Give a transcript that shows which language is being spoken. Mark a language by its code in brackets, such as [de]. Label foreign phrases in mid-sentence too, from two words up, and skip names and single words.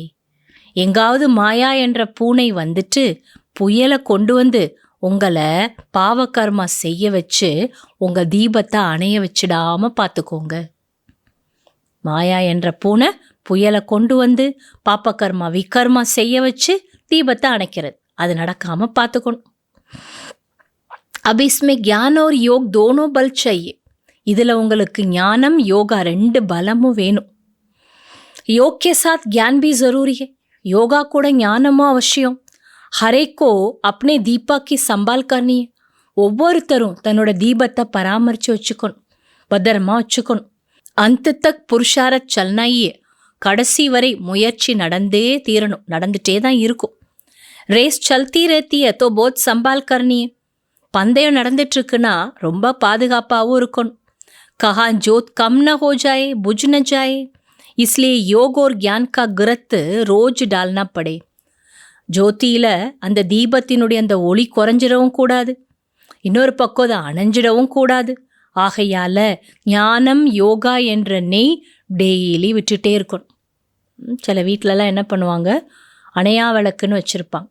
[ta] எங்காவது மாயா என்ற பூனை வந்துட்டு புயலை கொண்டு வந்து உங்களை பாவகர்மா செய்ய வச்சு உங்கள் தீபத்தை அணைய வச்சிடாமல் பார்த்துக்கோங்க. மாயா என்ற பூனை புயலை கொண்டு வந்து பாப்பகர்மா விகர்மா செய்ய வச்சு தீபத்தை அணைக்கிறது, அது நடக்காமல் பார்த்துக்கணும். [hi] अब इसमें ज्ञान और योग दोनों बल चाहिए. [ta] இதில் உங்களுக்கு ஞானம் யோகா 2 பலமும் வேணும். [hi] योग के साथ ज्ञान भी ज़रूरी है. [ta] யோகா கூட ஞானமும் அவசியம். [hi] हरेक को अपने दीपक की संभाल करनी. [ta] ஒவ்வொருத்தரும் தன்னோட தீபத்தை பராமரித்து வச்சுக்கணும், பத்திரமா வச்சுக்கணும். [hi] अंत तक पुरुषार्थ चलना है. [ta] கடைசி வரை முயற்சி நடந்தே தீரணும், நடந்துகிட்டே தான் இருக்கும். [hi] रेस चलती रहती है तो बहुत संभाल करनी. [ta] பந்தயம் நடந்துட்டுருக்குன்னா ரொம்ப பாதுகாப்பாகவும் இருக்கணும். [hi] कहाँ ज्योत कम न हो जाए बुझ न जाए. इसलिए योग और ज्ञान का गिरत रोज डालना पड़े. [ta] ஜோதியில் அந்த தீபத்தினுடைய அந்த ஒளி குறைஞ்சிடவும் கூடாது, இன்னொரு பக்கம் அதை அணைஞ்சிடவும் கூடாது. ஆகையால் ஞானம் யோகா என்ற நெய் டெய்லி விட்டுட்டே இருக்கணும். சில வீட்டிலலாம் என்ன பண்ணுவாங்க, அணையா விளக்குன்னு வச்சுருப்பாங்க.